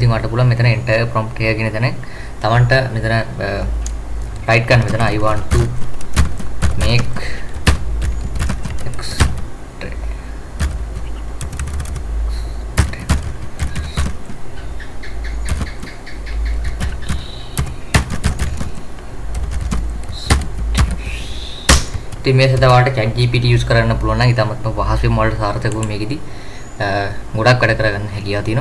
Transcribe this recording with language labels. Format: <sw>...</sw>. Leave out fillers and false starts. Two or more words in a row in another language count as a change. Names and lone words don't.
<si>ඉතින් ඔයාලට පුළුවන් මෙතන</si> <en>enter a prompt here</en> <si>කියන තැන තමන්ට මෙතන write කරන්න මෙතන</si> <en>I want to make</en> <si>ඉතින් මේ සඳහා ඔයාලට ChatGPT use කරන්න පුළුවන් නම් ඉතාමත්ම පහසුවෙන් ඔයාලට සාර්ථකව මේකෙදි ගොඩක් වැඩ කරගන්න හැකියාව තියෙනවා.</si>